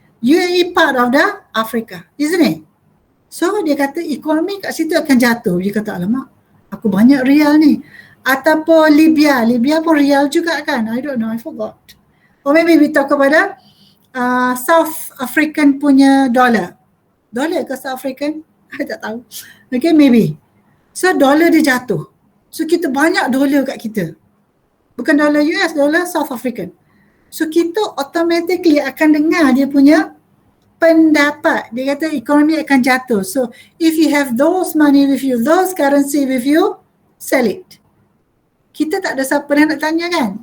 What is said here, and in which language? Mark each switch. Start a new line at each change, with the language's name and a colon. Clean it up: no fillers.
English: UAE part of the Africa, isn't it?
Malay: So dia kata ekonomi kat situ akan jatuh. Dia kata alamak, aku banyak rial ni. Ataupun Libya pun rial juga kan?
English: I don't know, I forgot. Or maybe we talk about South African
Malay: punya
English: dollar.
Malay: Dollar ke South African? I tak tahu.
English: Okay, maybe.
Malay: So dollar dia jatuh. So kita banyak dollar kat kita. Bukan dollar US, dollar South African. So kita automatically akan dengar dia punya pendapat. Dia kata ekonomi akan jatuh.
English: So if you have those money with you, those currency with you, sell it.
Malay: Kita tak ada siapa yang nak tanya kan?